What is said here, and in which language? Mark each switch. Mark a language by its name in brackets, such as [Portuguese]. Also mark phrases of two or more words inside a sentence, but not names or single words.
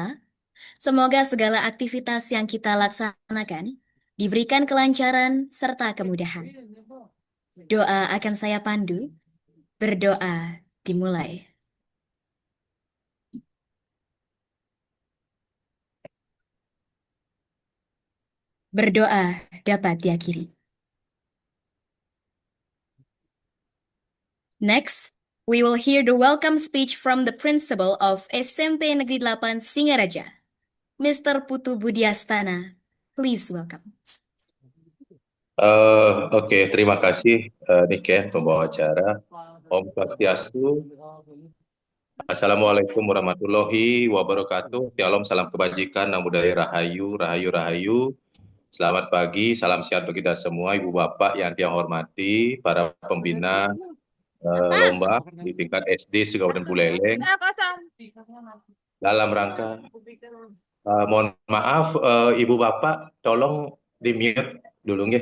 [Indonesian] Semoga segala aktivitas yang kita laksanakan diberikan kelancaran serta kemudahan. Doa akan saya pandu. Berdoa dimulai. Berdoa dapat diakhiri. [English] Next, we will hear the welcome speech from the principal of SMP Negeri 8 Singaraja, Mr. Putu Budiastana. Please welcome. [Indonesian] Oke, terima kasih Niken, pembawa acara. [Balinese] Om Swastiastu. [Arabic] السلام عليكم ورحمة الله وبركاته. [Indonesian] Shalom, salam kebajikan, namo buddhaya rahayu, rahayu, rahayu. Selamat pagi, salam sehat bagi kita semua, Ibu Bapak yang saya hormati, para pembina lomba di tingkat SD Kabupaten Buleleng. Dalam rangka, mohon maaf Ibu Bapak, tolong di mute dulu nggih.